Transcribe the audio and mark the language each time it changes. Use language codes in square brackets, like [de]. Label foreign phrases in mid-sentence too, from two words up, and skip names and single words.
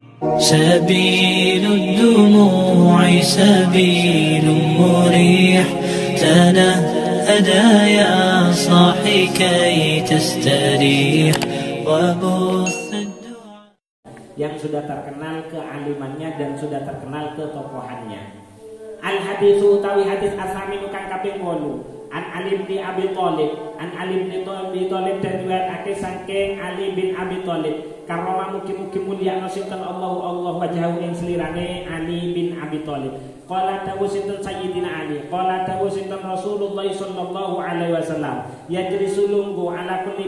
[ar] سبيل الدموع سبيل مريح تنهدى يا صاحي كي تستريح وبث الدعاء. [id] Yang sudah terkenal kealimannya dan sudah terkenal ketokohannya. [jv] Al-haditsu utawi hadis asami kang kaping 8. An Ali bin Abi Thalib, an Ali bin Abi Thalib dan riwayatake saking Ali bin Abi Thalib. Karoma mugi-mugi mulia sinten [ar] الله وجهه [jv] ing slirane Ali bin Abi Thalib. Qala dawu sinten Sayyidina Ali, qala dawu sinten Rasulullah [ar] صلى الله عليه وسلم, [jv] yajlisu lungguh [ar] على كل